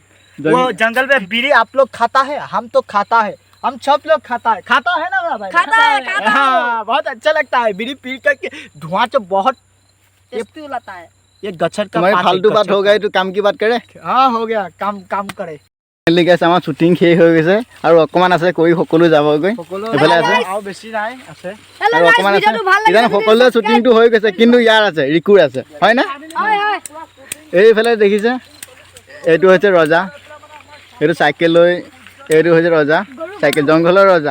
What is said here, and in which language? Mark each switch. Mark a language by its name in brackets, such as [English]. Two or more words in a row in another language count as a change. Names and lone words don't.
[Hindi] वो जंगल में बीड़ी आप लोग खाता है, हम तो खाता है, हम सब लोग खाता है ना मेरा भाई, खाता है हाँ, बहुत अच्छा लगता है बीड़ी पी करके। धुआं तो बहुत टेस्टी लगता है। ये गच्छर का तुम्हारी फालतू बात हो गई तो काम की बात करे। हाँ हो गया, काम करे। [Assamese] গেছে আমাৰ শ্বুটিং শেষ হৈ গৈছে আৰু অকণমান আছে, কৰি সকলো যাবগৈ। এইফালে আছে আৰু বেছি নাই আছে আৰু অকণমান আছে, ইজানো সকলোৱে শ্বুটিংটো হৈ গৈছে, কিন্তু ইয়াৰ আছে, ৰিকুৰ আছে, হয় না? এইফালে দেখিছে, এইটো হৈছে ৰজা, এইটো চাইকেল লৈ, এইটো হৈছে ৰজা, চাইকেল জংঘলৰ ৰজা।